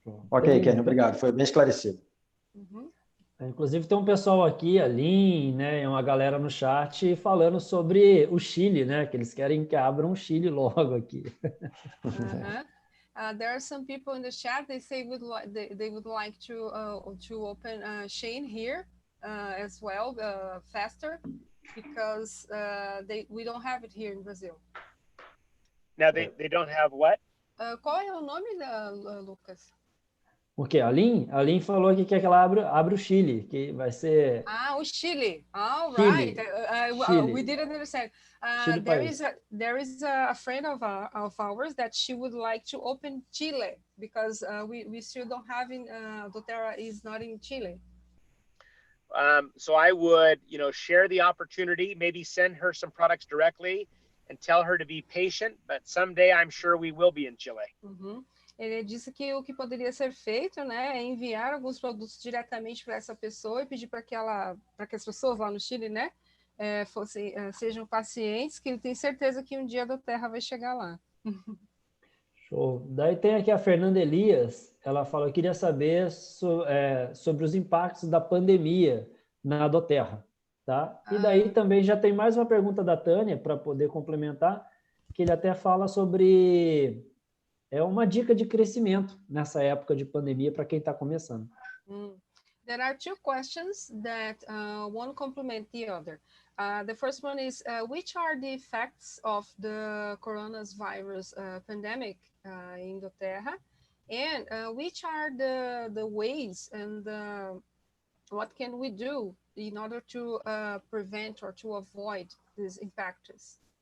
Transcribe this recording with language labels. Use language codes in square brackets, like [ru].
[pt] Ok, Kenny, obrigado, foi bem esclarecido. Uhum. Inclusive tem um pessoal aqui, a Lin, né, uma galera no chat falando sobre o Chile, né, que eles querem que abram um Chile logo aqui. [en] There are some people in the chat. They say they would like to open Shane here as well faster because we don't have it here in Brazil. Now they don't have what? [pt] Qual é o nome Lucas? O quê? A Lin falou que quer que ela abra o Chile, que vai ser... o Chile. [en] All [pt] Chile. [en] right. Chile. We didn't understand. Chile there is a friend of ours that she would like to open Chile because we still don't have Doterra is not in Chile. So I would, share the opportunity, maybe send her some products directly and tell her to be patient, but someday I'm sure we will be in Chile. Uhum. [pt] Ele disse que o que poderia ser feito, né, é enviar alguns produtos diretamente para essa pessoa e pedir para que as pessoas lá no Chile, né, sejam pacientes, que ele tem certeza que um dia a Doterra vai chegar lá. Show. Daí tem aqui a Fernanda Elias, ela falou que queria saber sobre os impactos da pandemia na Doterra, tá? E daí também já tem mais uma pergunta da Tânia, para poder complementar, que ele até fala sobre... uma dica de crescimento nessa época de pandemia para quem está começando. [en] There are two questions that one complement the other. The first one is, which are the effects of the coronavirus pandemic in Doterra? And which are the ways and what can we do in order to prevent or to avoid these impacts?